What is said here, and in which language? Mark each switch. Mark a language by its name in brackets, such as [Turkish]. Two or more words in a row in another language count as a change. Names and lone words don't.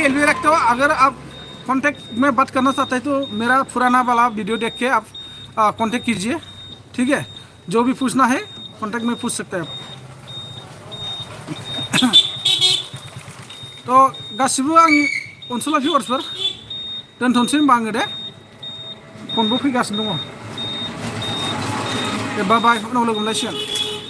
[Hindi] एलवी रखता हूँ अगर आप कांटेक्ट में बात करना चाहते हैं तो मेरा पुराना वाला वीडियो देख के आप कांटेक्ट कीजिए ठीक है जो भी पूछना है कांटेक्ट में पूछ सकते हैं आप [Bodo] तो गासिबो आंनि ओनसोलाव भिउवार्सफोर दोनथ'नोसै होनबा आङो दे फनबो फैगासिनो दङ दे [English] bye bye [Bodo] उनाव लोगो मोनलायसिगोन